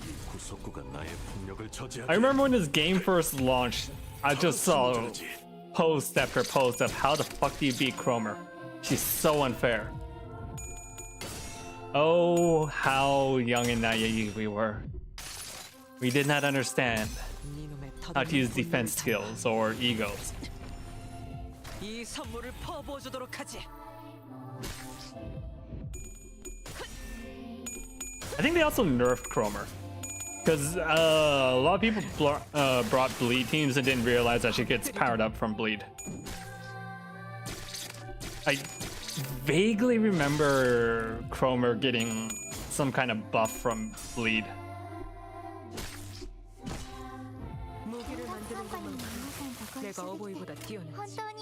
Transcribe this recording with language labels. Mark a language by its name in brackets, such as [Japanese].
[Korean] 구속구가 나의 폭력을 저지하지. [English] I remember when this game first launched, I just saw post after post of how the fuck do you beat Cromer? She's so unfair. Oh, how young and naive we were. We did not understand how to use defense skills or egos. [Korean] 이 선물을 퍼부어 주도록 하지. [English] I think they also nerfed Cromer. Because a lot of people brought bleed teams and didn't realize that she gets powered up from bleed. I vaguely remember Cromer getting some kind of buff from bleed. [Korean] 무기를 만드는 것만큼 내가 어버이보다 뛰어나지.